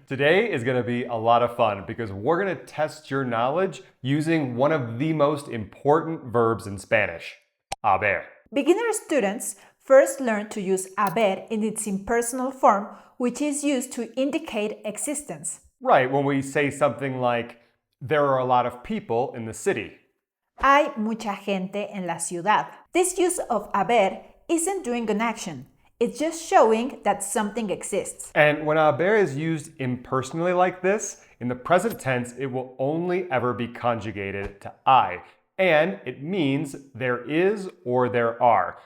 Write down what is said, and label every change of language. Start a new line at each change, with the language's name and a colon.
English: Today is going to be a lot of fun because we're going to test your knowledge using one of the most important verbs in Spanish, haber. Beginner students first learn to use haber in its impersonal form, which is used to indicate existence. Right, when we say something like, there are a lot of people in the city.
Spanish: Hay mucha gente en la ciudad.
English: This use of haber isn't doing an action. It's just showing that something exists. And when haber is used impersonally like this, in the present tense, it will only ever be conjugated to I. And it means there is or there are.